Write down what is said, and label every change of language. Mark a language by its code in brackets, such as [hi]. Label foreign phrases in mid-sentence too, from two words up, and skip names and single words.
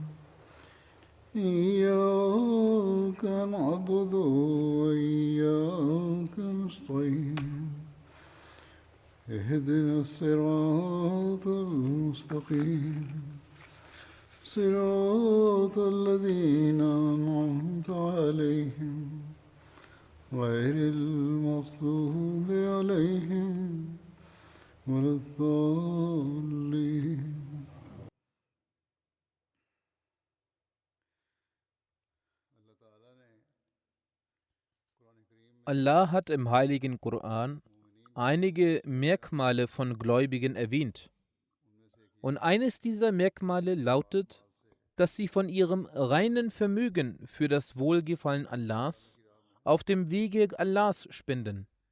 [ar] إياك نعبد وإياك نستعين اهدنا الصراط المستقيم صراط الذين أنعمت عليهم غير المغضوب عليهم ولا الضالين. [de] Allah hat im heiligen Koran einige Merkmale von Gläubigen erwähnt. Und eines dieser Merkmale lautet, dass sie von ihrem reinen Vermögen für das Wohlgefallen Allahs auf dem Wege Allahs spenden.